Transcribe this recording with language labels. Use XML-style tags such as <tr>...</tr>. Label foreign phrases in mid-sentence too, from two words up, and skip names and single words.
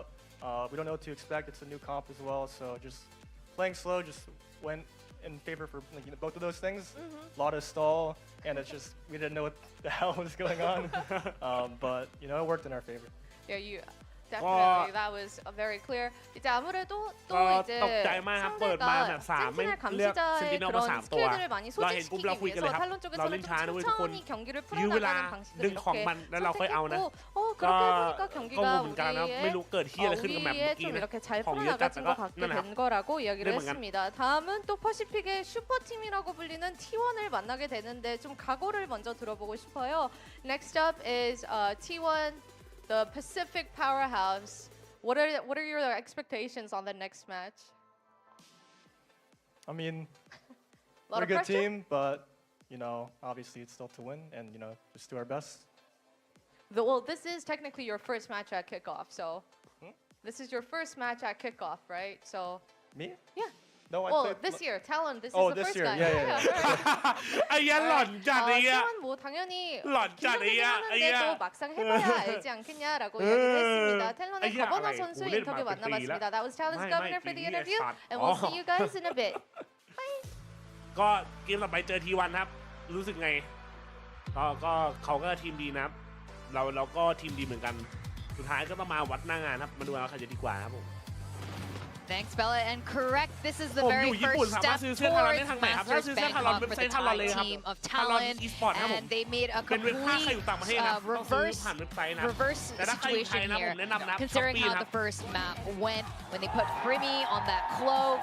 <en>We don't know what to expect. It's a new comp as well, so just playing slow just went in favor for like, you know, both of those things. A lot of stall, and it's just we didn't know what the hell was going on, but you know it worked in our favor. Yeah, you. Definitely, that was very clear.</en> <ko>이제 아무래도 또 이제 상대가 센티넬 감시자의 그런 스킬들을 많이 소진시키기 위해서 탈론 쪽에서는 좀 천천히 경기를 풀어나가는 방식을 이렇게 선택했고 그렇게 해보니까 경기가 우리의 좀 이렇게 잘 풀어나가진 것 같게 된 거라고 이야기를 했습니다. 다음은 또 퍼시픽의 슈퍼팀이라고 불리는 T1을 만나게 되는데 좀 각오를 먼저 들어보고 싶어요.</ko> <en>Next up is T1. The Pacific powerhouse. What are your expectations on the next match? I mean, we're a good team, but you know, obviously it's still to win, and you know, just do our best. Well, this is technically your first match at kickoff, so this is your first match at kickoff, right? So me? Yeah. No, I played this year, Talon. This is the first year. time. Yeah. ไอ้ยันหล่อนจัดไอ้ยะ</en> <ko>T1 뭐 당연히 หล่อนจัดไอ้ยะ 하는데도 막상 해봐야 알지 않겠냐라고 이야기를 했습니다. 텔론의 거버너 선수 인터뷰 만나봤습니다.</ko> <en>That was Talon's governor for the interview, and we'll see you guys in a bit. Bye.</en> <th>ก็เกมต่อไปเจอT1ครับรู้สึกไงก็เขาก็ทีมดีนะครับเราก็ทีมดีเหมือนกันสุดท้ายก็ต้องมาวัดหน้างานครับมาดูว่าใครจะดีกว่าครับผม</th> <en>Thanks, Bella. And correct, this is the very first step towards Masters Bangkok for the Thai team of Talon, and they made a complete reverse situation here, considering how the first map went when they put Primi on that clove.</en>